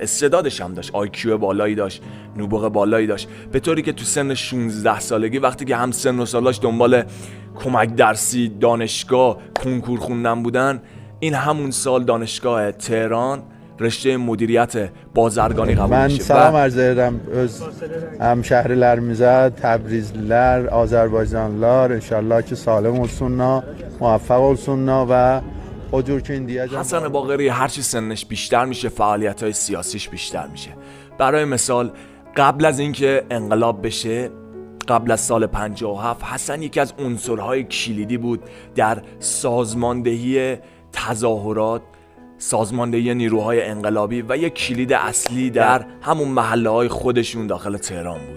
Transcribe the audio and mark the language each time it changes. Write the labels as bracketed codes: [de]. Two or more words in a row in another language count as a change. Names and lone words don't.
[fa] استعدادش هم داشت، آیکیو بالایی داشت، نبوغ بالایی داشت، به طوری که تو سن 16 سالگی وقتی که هم سن و سالاش دنبال کمک درسی، دانشگاه، کنکور خوندن بودن، این همون سال دانشگاه تهران رشته مدیریت بازرگانی قبول میشه. من سلام عرض [az] ederim öz hemşehrilerimizə, Təbrizlilər, Azərbaycanlılar inşallah ki sağlam olsunlar, موفق olsunlar و o cür ki indiyə [fa] حسن باقری هرچی سنش بیشتر میشه فعالیت‌های سیاسیش بیشتر میشه. برای مثال قبل از اینکه انقلاب بشه، قبل از سال 57، حسن یکی از عنصرهای کلیدی بود در سازماندهی تظاهرات، سازماندهی نیروهای انقلابی و یک کلید اصلی در همون محله‌های خودشون داخل تهران بود.